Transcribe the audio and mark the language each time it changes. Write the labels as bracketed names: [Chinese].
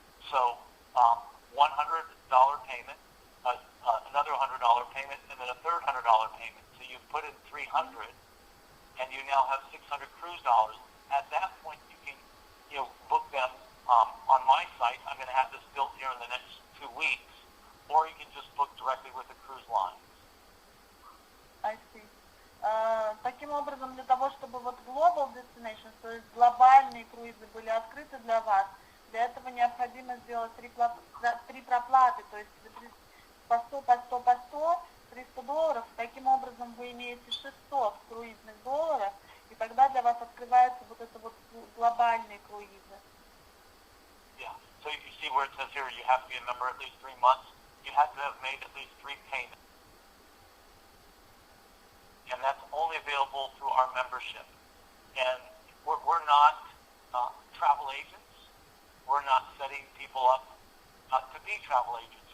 [English] So $100 payment, another $100 payment, and then a third $100 payment. So you've put in $300, and you now have $600 cruise dollars. At that point, you can book them on my site. I'm going to have this built here in the next 2 weeks, or you can just book directly with the cruise lines. I see. [Russian] Таким образом, для того, чтобы вот Global Destinations, то есть глобальные круизы были открыты для вас, для этого необходимо сделать 3 проплаты, то есть по 100, по 100, по 100, $300. Таким образом, вы имеете 600 круизных долларов, и тогда для вас открываются вот это вот глобальные круизы. [English] Yeah. So you see where it says here you have to be a member at least 3 months. You have to have made at least 3 payments. And that's only available through our membership. And we're not travel agents. We're not setting people up to be travel agents.